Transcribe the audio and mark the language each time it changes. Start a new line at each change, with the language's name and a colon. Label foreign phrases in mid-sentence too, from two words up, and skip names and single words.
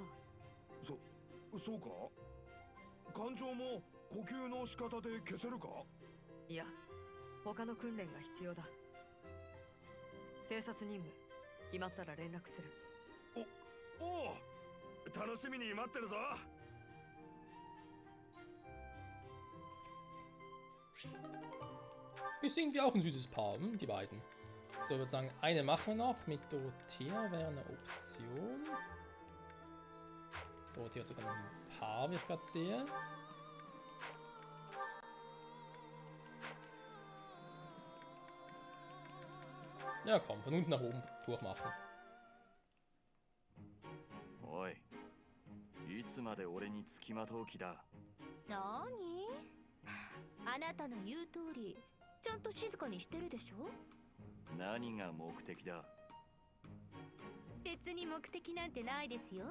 Japanese: そうか？感情も呼吸の仕方で消せるか？いや、他の訓練が必要だ。偵察任務決まったら連絡する。おう、楽しみに待ってるぞ。
German: Ist irgendwie auch ein süßes Paar, die beiden. So, ich würde sagen, eine machen wir noch. Mit Dorothea wäre eine Option. Dorothea hat sogar noch ein Paar, wie ich gerade sehe. Ja, komm, von unten nach oben durchmachen.
Japanese: おい、いつまで俺につきまとう気だ。なーに？あなたの言う通りちゃんと静かにしてるでしょ。何が目的だ？別に目的なんてないですよ。